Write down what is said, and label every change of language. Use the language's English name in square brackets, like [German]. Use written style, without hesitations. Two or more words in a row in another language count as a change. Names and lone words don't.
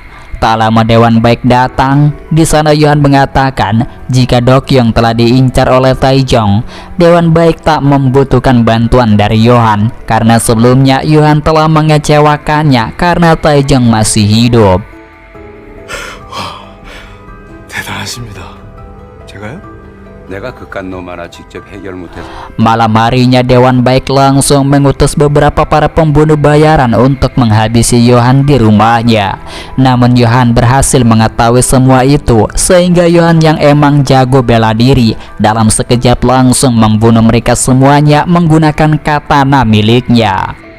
[Indonesian] Tak lama Dewan Baik datang. Di sana Yohan mengatakan jika Dokyung telah diincar oleh Taejong. Dewan Baik tak membutuhkan bantuan dari Yohan karena sebelumnya Yohan telah mengecewakannya karena Taejong masih hidup. [Korean] 대단하십니다. 제가요? 내가 그깟 놈 하나 직접 해결 못해서 [Indonesian] Malam harinya Dewan Baik langsung mengutus beberapa para pembunuh bayaran untuk menghabisi Yohan di rumahnya. Namun Yohan berhasil mengetahui semua itu, sehingga Yohan yang emang jago bela diri dalam sekejap langsung membunuh mereka semuanya menggunakan katana miliknya.